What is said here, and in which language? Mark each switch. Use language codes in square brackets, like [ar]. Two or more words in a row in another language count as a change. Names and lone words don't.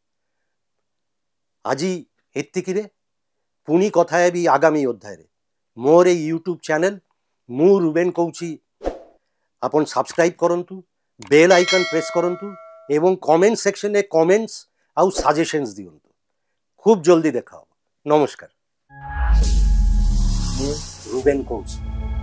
[or] ଆଜି ଏତିକିରେ, ପୁଣି କଥା ହେବି ଆଗାମୀ ଅଧ୍ୟାୟରେ। ମୋର ଏଇ [en] YouTube channel [or] ମୁଁ ରୁବେନ୍ କହୁଛି, ଆପଣ ସବସ୍କ୍ରାଇବ୍ କରନ୍ତୁ, [en] bell icon press [or] କରନ୍ତୁ ଏବଂ [en] comment section [or] କମେଣ୍ଟସ୍ ଆଉ ସଜେସନ୍ସ ଦିଅନ୍ତୁ। ଖୁବ ଜଲଦି ଦେଖା ହବେ। ନମସ୍କାର, ମୁଁ ରୁବେନ୍ କହୁଛି।